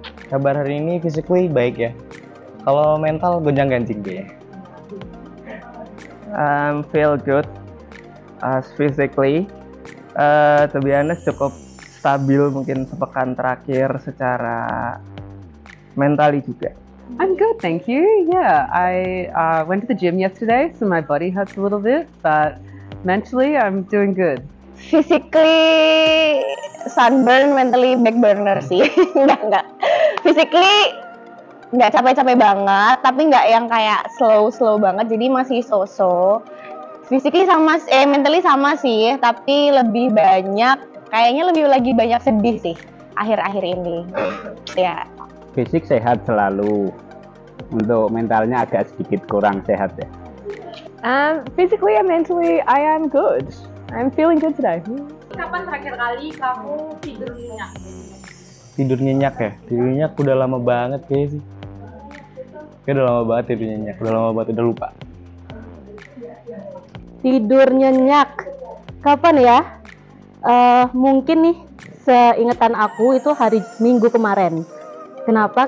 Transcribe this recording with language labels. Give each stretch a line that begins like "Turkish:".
Indonesian: Kabar hari ini physically baik ya. Kalau mental gonjang-ganjing deh.
English: Feel good as physically. To be honest,
Indonesian: cukup stabil mungkin sepekan terakhir secara mentally juga.
English: I'm good, thank you. Yeah, I went to the gym yesterday, so my body hurts a little bit, but mentally I'm doing good. Physically sunburn, mentally back burner sih. Enggak.
Indonesian: Physically nggak capek-capek banget, tapi nggak yang kayak slow banget, jadi masih so-so. Physically sama, mentally sama sih, tapi lebih banyak, kayaknya lagi banyak sedih sih akhir-akhir ini. Ya. Fisik sehat selalu. Untuk mentalnya agak sedikit kurang sehat ya.
English: Physically and mentally, I am good. I'm feeling good today.
Indonesian: Kapan terakhir kali kamu tidur nyenyak? Tidur nyenyak ya? Tidur nyenyak udah lama banget kayaknya sih. Udah lama banget tidur nyenyak, udah lupa. Tidur nyenyak, kapan ya? Mungkin nih, seingatan aku itu hari Minggu kemarin. Kenapa?